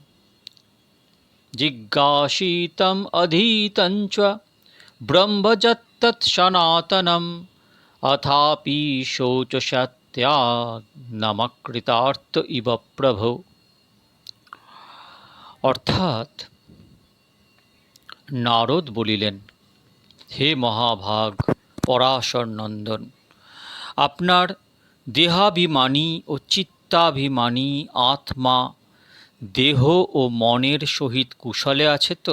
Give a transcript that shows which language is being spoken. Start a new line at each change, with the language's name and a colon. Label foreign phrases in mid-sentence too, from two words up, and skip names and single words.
Sanskrit: জিজ্ঞাসিতম অধীতং চ ব্রহ্মযত্তৎ সনাতনম অথাপি শৌচস্যাৎ নমকৃতার্থ ইব প্রভো।
Bangla: অর্থাৎ নারদ বলিলেন, হে মহাভাগ পরাশর নন্দন, আপনার দেহাভিমানী ও চিত্তাভিমানী আত্মা দেহ ও মনের সহিত কুশলে আছে তো?